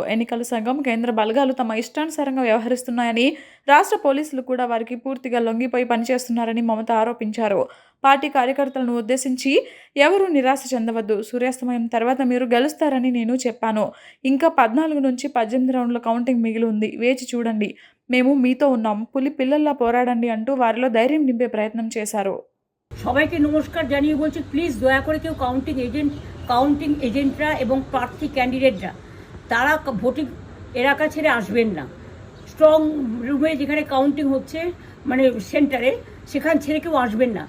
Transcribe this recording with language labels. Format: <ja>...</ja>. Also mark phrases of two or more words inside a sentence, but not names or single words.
<te>ఎన్నికల సంఘం, కేంద్ర బలగాలు తమ ఇష్టానుసారంగా వ్యవహరిస్తున్నాయని, రాష్ట్ర పోలీసులు కూడా వారికి పూర్తిగా లొంగిపోయి పనిచేస్తున్నారని మమత ఆరోపించారు. పార్టీ కార్యకర్తలను ఉద్దేశించి ఎవరూ నిరాశ చెందవద్దు. సూర్యాస్తమయం తర్వాత మీరు గెలుస్తారని నేను చెప్పాను. ఇంకా 14 నుంచి 18 రౌండ్ల కౌంటింగ్ మిగిలి ఉంది. వేచి చూడండి. మేము మీతో ఉన్నాం. పులి పిల్లల్లా పోరాడండి అంటూ వారిలో ధైర్యం నింపే ప్రయత్నం చేశారు.</te> <bn>সবাইকে নমস্কার জানিয়ে বলছি, প্লিজ দয়া করে কেউ</bn> <en>counting agents</en> <bn>এবং প্রার্থী ক্যান্ডিডেটরা তারা ভোটিং এলাকা ছেড়ে আসবেন না।</bn> <en>strong room</en> <bn>যেখানে কাউন্টিং হচ্ছে, মানে সেন্টারে, সেখান ছেড়ে কেউ আসবেন না।</bn>